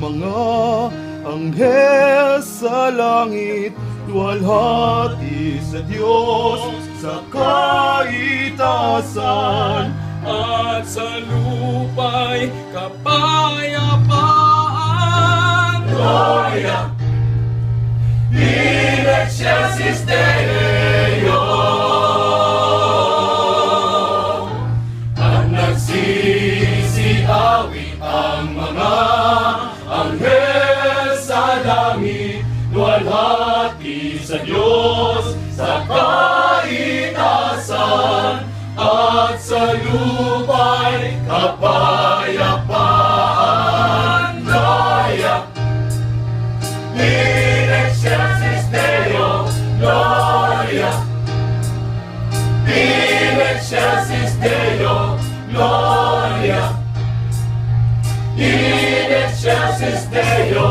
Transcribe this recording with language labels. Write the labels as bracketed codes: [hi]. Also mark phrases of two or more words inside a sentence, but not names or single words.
[tl] mga anghel sa langit, luwalhati sa Diyos sa kaitaasan. At sa lupa'y kapayapaan. [la] Gloria in excelsis Deo. [tl] At nagsisiawit ang mga anghel sa langit, luwalhati sa Diyos sa kaitaasan. At sa lupa'y kapayapaan. [la] Gloria in excelsis Deo. Gloria in excelsis Deo. Gloria in excelsis Deo.